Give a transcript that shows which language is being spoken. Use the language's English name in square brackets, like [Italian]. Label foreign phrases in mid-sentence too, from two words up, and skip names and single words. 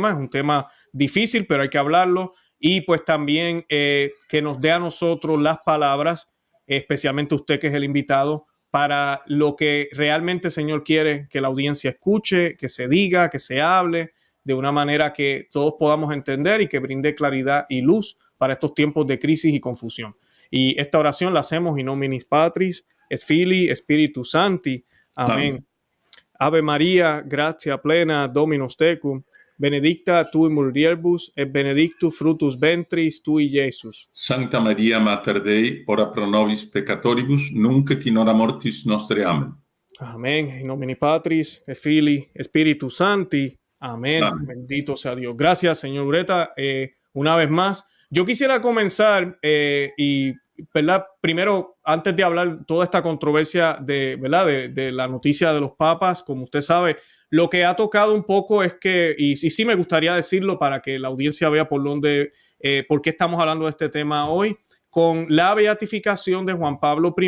[Spanish] Es un tema difícil, pero hay que hablarlo. Y pues también que nos dé a nosotros las palabras, especialmente usted que es el invitado, para lo que realmente el Señor quiere que la audiencia escuche, que se diga, que se hable, de una manera que todos podamos entender y que brinde claridad y luz para estos tiempos de crisis y confusión. Y esta oración la hacemos [Latin] in nominis Patris, et Filii, Spiritus Sancti. Amén. Ave María, gratia plena, Dominus tecum, benedicta tu in mulieribus, et benedictus fructus ventris tui, Iesus. Sancta Maria Mater Dei, ora pro nobis peccatoribus, nunc et in hora mortis nostre. Amen. Amén. In nomine Patris, et Filii, Spiritus Sancti. Amén. Amén. [Spanish] Bendito sea Dios. Gracias, señor Ureta. Una vez más, yo quisiera comenzar y, ¿verdad? Primero, antes de hablar toda esta controversia ¿verdad? De la noticia de los papas, como usted sabe, lo que ha tocado un poco es que, y sí me gustaría decirlo para que la audiencia vea por qué estamos hablando de este tema hoy, con la beatificación de Juan Pablo I.